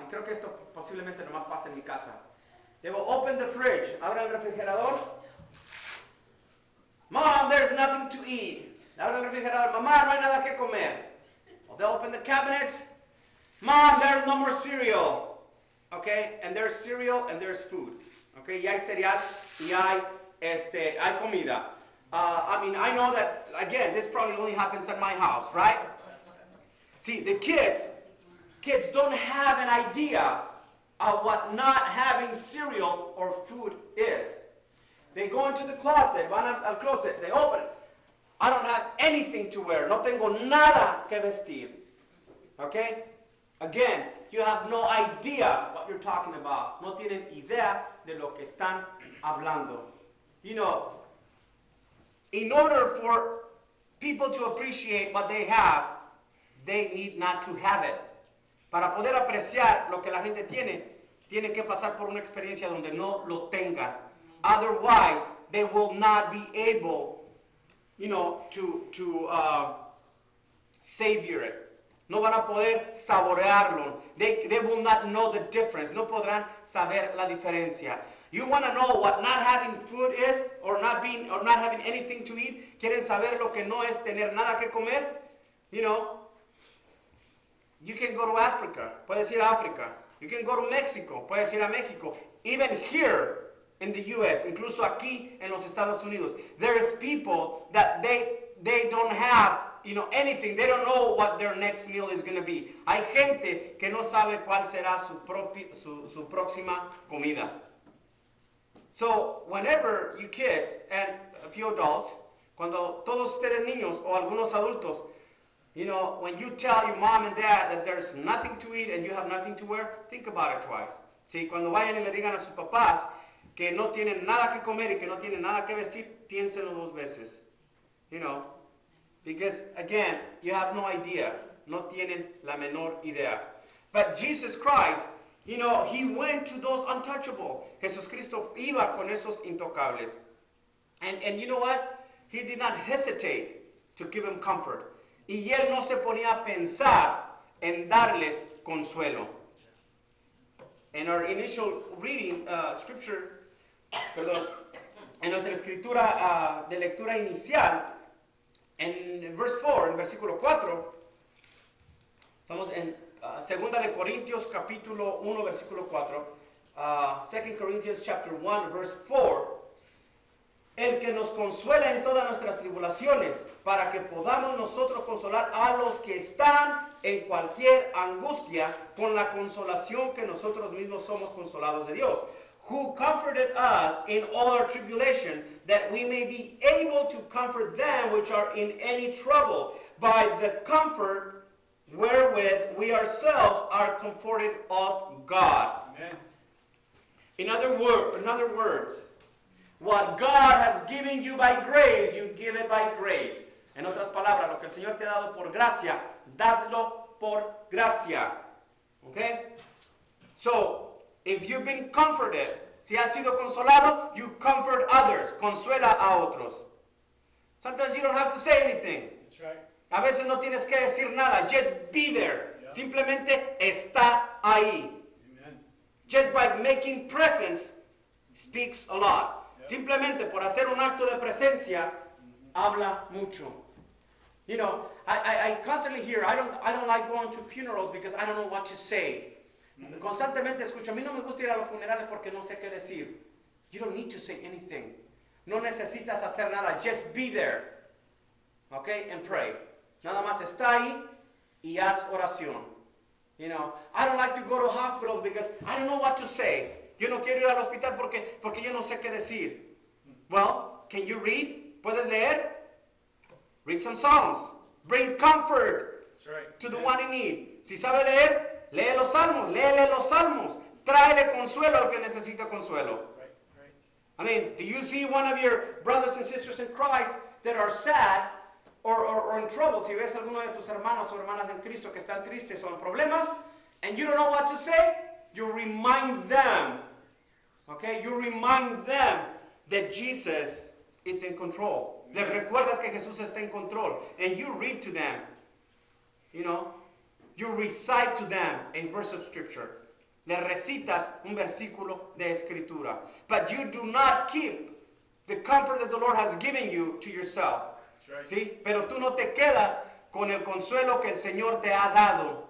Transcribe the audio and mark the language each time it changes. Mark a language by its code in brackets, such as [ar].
[es] Y creo que esto posiblemente nomás pasa en mi casa. [en] They will open the fridge, [es] abran el refrigerador. [en] Mom, there's nothing to eat. [es] Abre el refrigerador. Mamá, no hay nada que comer. [en] Or they'll open the cabinets. Mom, there's no more cereal. Okay, and there's cereal and there's food. [es] Okay, y hay cereal y hay comida. [en] I mean, I know that, again, this probably only happens at my house, right? See, the kids don't have an idea of what not having cereal or food is. They go into the closet, [es] van al closet, [en] they open it. I don't have anything to wear. [es] No tengo nada que vestir. [en] Okay? Again, you have no idea what you're talking about. [es] No tienen idea de lo que están hablando. [en] You know, in order for people to appreciate what they have, they need not to have it. [es] Para poder apreciar lo que la gente tiene, tienen que pasar por una experiencia donde no lo tengan. [en] Otherwise, they will not be able, you know, to savor it. [es] No van a poder saborearlo. [en] They will not know the difference. [es] No podrán saber la diferencia. [en] You want to know what not having food is, or not having anything to eat? [es] ¿Quieren saber lo que no es tener nada que comer? [en] You know, you can go to Africa. [es] Puedes ir a África. [en] You can go to Mexico. [es] Puedes ir a México. [en] Even here in the U.S., [es] incluso aquí en los Estados Unidos, [en] there is people that they don't have, you know, anything. They don't know what their next meal is going to be. [es] Hay gente que no sabe cuál será su próxima comida. [en] So, whenever you kids and a few adults, [es] cuando todos ustedes niños o algunos adultos, [en] you know, when you tell your mom and dad that there's nothing to eat and you have nothing to wear, think about it twice. [es] Sí, cuando vayan y le digan a sus papás que no tienen nada que comer y que no tienen nada que vestir, piénsenlo dos veces. [en] You know, because again, you have no idea. [es] No tienen la menor idea. [en] But Jesus Christ, you know, he went to those untouchable. [es] Jesucristo iba con esos intocables. [en] And you know what? He did not hesitate to give them comfort. [es] Y él no se ponía a pensar en darles consuelo. [en] In our initial reading, scripture, [es] perdón, en nuestra escritura de lectura inicial, en verse 4, en versículo 4, estamos en Segunda de Corintios capítulo 1 versículo 4, [en] 2 Corinthians chapter 1 verse 4, [es] el que nos consuela en todas nuestras tribulaciones, para que podamos nosotros consolar a los que están en cualquier angustia con la consolación que nosotros mismos somos consolados de Dios. [en] Who comforted us in all our tribulation, that we may be able to comfort them which are in any trouble, by the comfort wherewith we ourselves are comforted of God. Amen. In other words, what God has given you by grace, you give it by grace. [es] En otras palabras, lo que el Señor te ha dado por gracia, dadlo por gracia. [en] Okay? So, if you've been comforted, [es] si has sido consolado, [en] you comfort others. [es] Consuela a otros. [en] Sometimes you don't have to say anything. That's right. [es] A veces no tienes que decir nada. [en] Just be there. Yeah. [es] Simplemente está ahí. [en] Amen. Just by making presence speaks a lot. Yeah. [es] Simplemente por hacer un acto de presencia, habla mucho. [en] You know, I constantly hear, I don't like going to funerals because I don't know what to say. [es] Constantemente escucho, a mí no me gusta ir a los funerales porque no sé qué decir. [en] You don't need to say anything. [es] No necesitas hacer nada. [en] Just be there. Okay? And pray. [es] Nada más está ahí y haz oración. [en] You know, I don't like to go to hospitals because I don't know what to say. [es] Yo no quiero ir al hospital porque yo no sé qué decir. [en] Well, can you read? [es] ¿Puedes leer? [en] Read some Psalms. Bring comfort to the one in need. [es] Si sabe leer, lee los salmos. Léele los salmos. Tráele consuelo al que necesita consuelo. [en] I mean, do you see one of your brothers and sisters in Christ that are sad or in trouble? [es] Si ves alguno de tus hermanos o hermanas en Cristo que están tristes o en problemas, [en] and you don't know what to say, you remind them. Okay? You remind them that Jesus is in control. [es] Les recuerdas que Jesús está en control. [en] And you read to them. You know, you recite to them a verse of scripture. [es] Le recitas un versículo de escritura. [en] But you do not keep the comfort that the Lord has given you to yourself. That's right. [es] ¿Sí? Pero tú no te quedas con el consuelo que el Señor te ha dado.